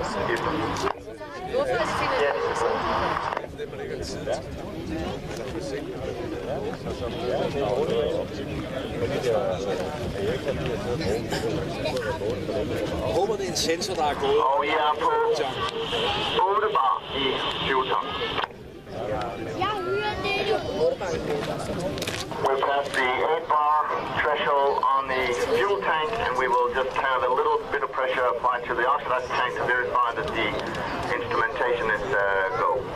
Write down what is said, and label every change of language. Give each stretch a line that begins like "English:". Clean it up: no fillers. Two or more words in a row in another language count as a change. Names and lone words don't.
Danish: Efter. Ja, Jeg håber, det er en sensor, der er gået. Og I er på 8 bar i fuel-tank.
English: We'll pass the 8 bar threshold on the fuel tank, and we will just have a little bit of pressure applied to the oxidizer tank to verify that the instrumentation is go.